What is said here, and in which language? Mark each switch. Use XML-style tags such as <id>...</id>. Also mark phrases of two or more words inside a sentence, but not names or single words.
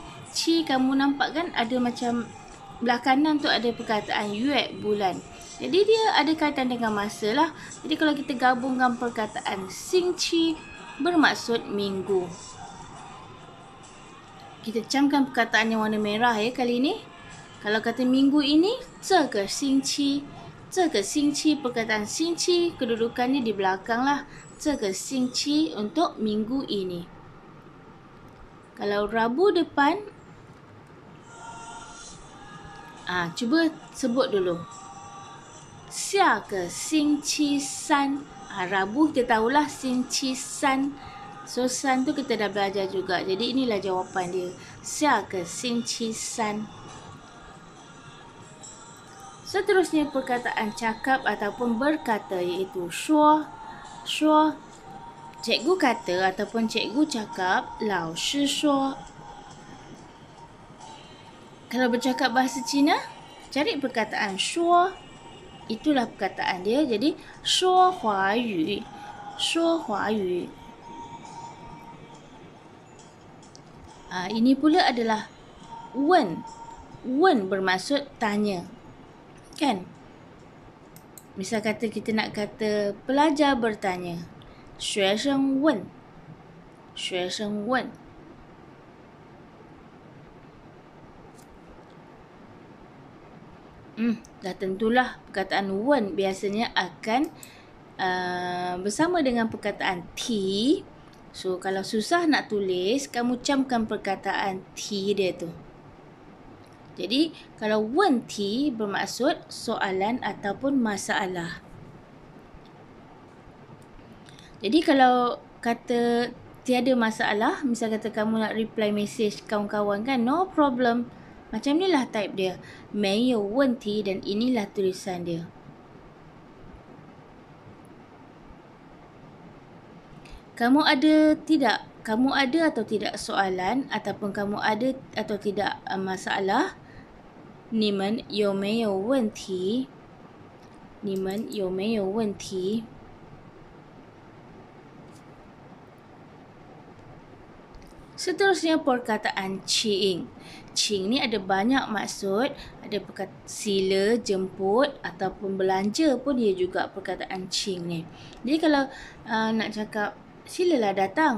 <ms>Qi kamu nampak kan ada macam belah kanan tu ada perkataan yue, bulan. Jadi dia ada kaitan dengan masa lah. Jadi kalau kita gabungkan perkataan</ms> <zh>星期</zh> <ms>bermaksud minggu. Kita camkan perkataan yang warna merah ya kali ini. Kalau kata minggu ini,</ms> <zh>这个星期</zh> <ms>perkataan 星期 kedudukannya di belakang lah.</ms> <zh>这个星期</zh> <ms>untuk minggu ini. Kalau Rabu depan, cuba sebut dulu.</ms> <zh>下个星期三.</zh> <ms>Rabu kita tahulah 星期三. So san tu kita dah belajar juga. Jadi inilah jawapan dia.</ms> <zh>下个星期三.</zh> <ms>Seterusnya perkataan cakap ataupun berkata iaitu shuo. Shuo, cikgu kata ataupun cikgu cakap,</ms> <zh>老师说.</zh> <ms>Kalau bercakap bahasa Cina, cari perkataan shuo. Itulah perkataan dia. Jadi</ms> <zh>说华语. 说华语.</zh> <ms>Ini pula adalah wen. Wen bermaksud tanya. Kan? Misal kata kita nak kata pelajar bertanya.</ms> <zh>学生问. 学生问.</zh> <ms>Dah tentulah perkataan wen biasanya akan bersama dengan perkataan ti. So kalau susah nak tulis, kamu camkan perkataan ti dia tu. Jadi, kalau wenti bermaksud soalan ataupun masalah. Jadi, kalau kata tiada masalah, misal kata kamu nak</ms> <en>reply message</en> <ms>kawan-kawan kan,</ms> <en>no problem.</en> <ms>Macam inilah type dia.</ms> <zh>没有问题</zh> <ms>dan inilah tulisan dia. Kamu ada tidak? Kamu ada atau tidak soalan ataupun kamu ada atau tidak masalah?</ms> <zh>你们有没有问题？你们有没有问题？</zh> <ms>Seterusnya perkataan cing. Cing ni ada banyak maksud. Ada perkataan sila, jemput ataupun belanja pun dia juga perkataan cing ni. Jadi kalau nak cakap silalah datang.</ms>